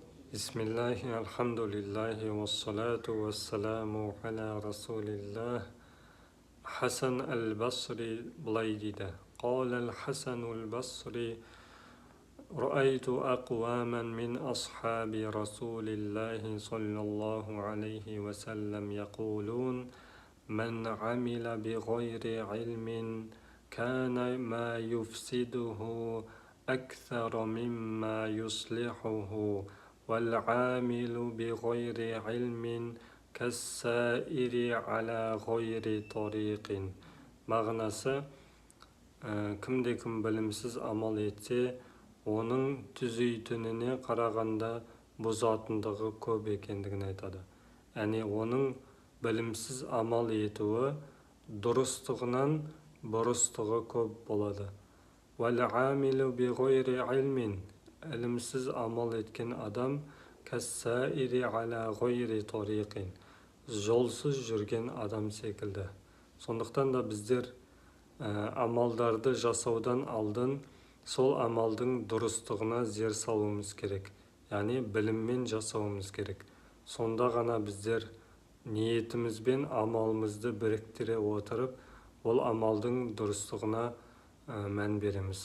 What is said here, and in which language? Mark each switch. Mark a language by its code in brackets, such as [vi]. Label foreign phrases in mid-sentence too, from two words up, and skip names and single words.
[ar] بسم الله، الحمد لله، والصلاة والسلام على رسول الله. [kk] Hasan al-Basri былай дейді. [ar] قال الحسن البصري رأيت أقواما من أصحاب رسول الله صلى الله عليه وسلم يقولون من عمل بغير علم كان ما يفسده أكثر مما يصلحه والعامل بغير علم كالسائر على غير طريق. [kk] Мағынасы, кімде-кім білімсіз амал етсе, оның түзейтініне қарағанда бұзатындығы көп екендігін айтады. Әне оның білімсіз амал етуі дұрыстығынан бұрыстығы көп болады. [ar] وَالْعَامِلُ بِغَيْرِ عِلْمٍ, [kk] ілімсіз амал еткен адам [ar] كَالسَّائِرِ عَلَى غَيْرِ طَرِيقٍ, [kk] жолсыз жүрген адам секілді. Сондықтан да біздер амалдарды жасаудан алдын сол амалдың дұрыстығына зер салуымыз керек. Яғни біліммен жасауымыз керек. Сонда ғана біздер ниетіміз бен амалымызды біріктіре отырып, ол амалдың дұрыстығына мән береміз.